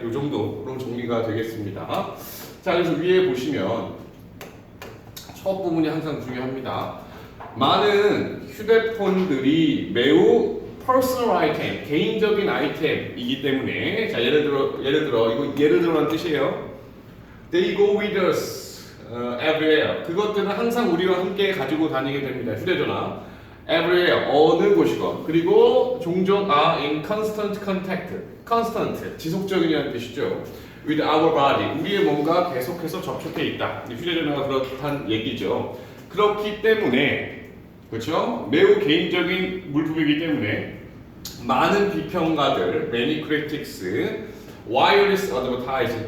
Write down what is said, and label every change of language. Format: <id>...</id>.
<ko>이 정도로 정리가 되겠습니다. 자, 그래서 위에 보시면 첫 부분이 항상 중요합니다. 많은 휴대폰들이 매우 퍼스널 아이템, 개인적인 아이템이기 때문에 자, 예를 들어 이거 예를 들어란 뜻이에요.</ko> <en>They go with us everywhere.</en> <ko>그것들은 항상 우리와 함께 가지고 다니게 됩니다. 휴대전화.</ko> <en>everywhere</en> <ko>어느 곳이건 그리고 종종</ko> <en>are in constant contact.</en> <ko>constant 지속적인이라는 뜻이죠.</ko> <en>with our body</en> <ko>우리의 몸과 계속해서 접촉해 있다. 휴대전화가 그렇다는 얘기죠. 그렇기 때문에 그렇죠? 매우 개인적인 물품이기 때문에 많은 비평가들,</ko> <en>many critics, wireless advertising.</en>